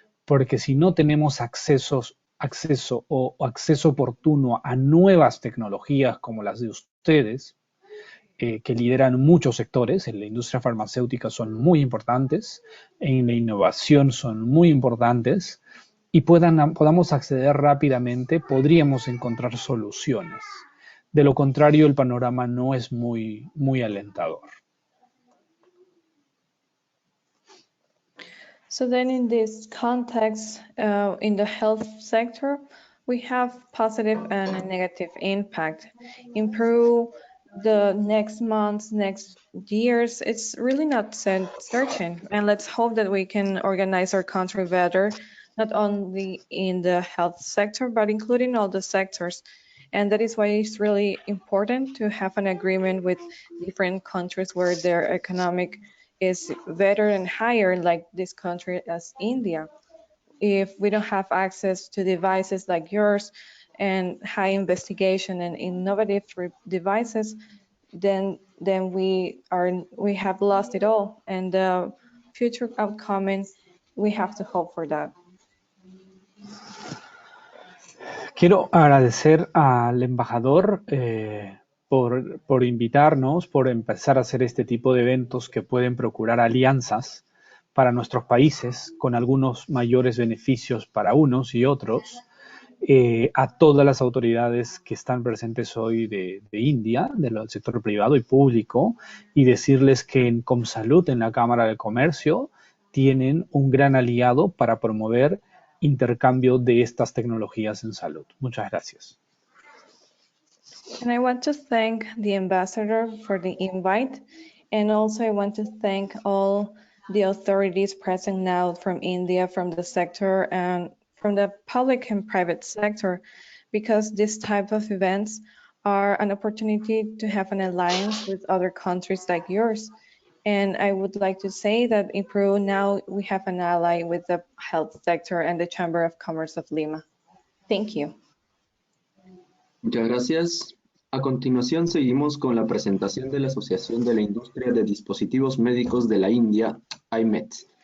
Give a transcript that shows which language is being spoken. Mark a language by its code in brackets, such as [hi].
[es] Porque si no tenemos acceso oportuno a nuevas tecnologías como las de ustedes, que lideran muchos sectores, en la industria farmacéutica son muy importantes, en la innovación son muy importantes, y podamos acceder rápidamente, podríamos encontrar soluciones. De lo contrario, el panorama no es muy alentador. [en] So then in this context, in the health sector, we have positive and a negative impact. In Peru, the next months, next years, it's really not certain. And let's hope that we can organize our country better, not only in the health sector, but including all the sectors. And that is why it's really important to have an agreement with different countries where their economic is better and higher, like this country as India. If we don't have access to devices like yours and high investigation and innovative devices, then we have lost it all. And the future outcome, we have to hope for that. [es] Quiero agradecer al embajador por invitarnos, por empezar a hacer este tipo de eventos que pueden procurar alianzas para nuestros países, con algunos mayores beneficios para unos y otros, a todas las autoridades que están presentes hoy de India, del sector privado y público, y decirles que en Comsalud, en la Cámara de Comercio, tienen un gran aliado para promover intercambio de estas tecnologías en salud. Muchas gracias. [en] And I want to thank the ambassador for the invite. And also I want to thank all the authorities present now from India, from the sector and from the public and private sector, because this type of events are an opportunity to have an alliance with other countries like yours. And I would like to say that in Peru now we have an ally with the health sector and the Chamber of Commerce of Lima. Thank you. [es] Muchas gracias. A continuación seguimos con la presentación de la Asociación de la Industria de Dispositivos Médicos de la India, IMET.